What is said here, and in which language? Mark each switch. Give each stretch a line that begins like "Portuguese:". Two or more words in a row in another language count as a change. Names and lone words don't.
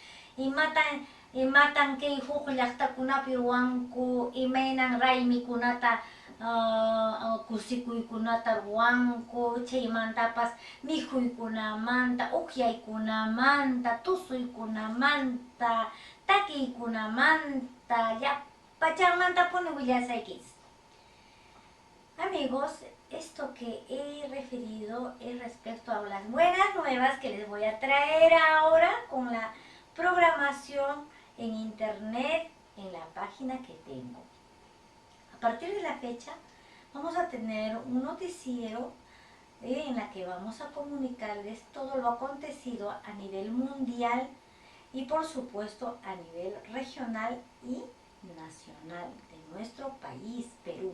Quechua: Imatan kay huk llaqtakunapi ruwanku, imaynan raymikunata kusikuykunata ruwanku, chaymantapas mikhuykunamanta, uqyaykunamanta, tusuykunamanta, takiykunamanta, llapachanmantapuni willasaykichis.
Spanish: Amigos, esto que he referido es respecto a las buenas nuevas que les voy a traer ahora con la programación en internet en la página que tengo. A partir de la fecha vamos a tener un noticiero en la que vamos a comunicarles todo lo acontecido a nivel mundial y por supuesto a nivel regional y nacional de nuestro país, Perú.